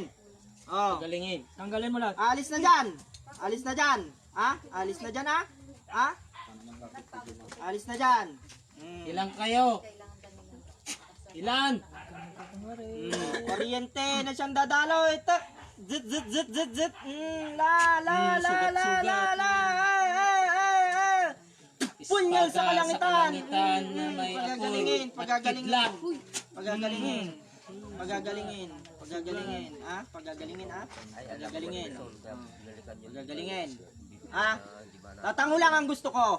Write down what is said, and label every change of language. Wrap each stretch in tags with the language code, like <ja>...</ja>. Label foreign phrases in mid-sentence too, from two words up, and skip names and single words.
<tl>Galingin. Tanggalin mo lahat. Alis na dyan. Alis na dyan. Alis na dyan, Alis na dyan. Ilan kayo? Ilan? Kuryente na siyang dadaloy. Tak. Zit, zit, zit, zit, zit. La, la, la, Sugat, la, sugat. la, la. Punyal sa kalangitan. Na may Pagagalingin, apoy. pagagalingin. Pagagalingin. Pagagalingin. Pagagalingin. Pagagalingin, Pagagalingin. Pagagalingin. Tatango lang ang gusto ko.</tl>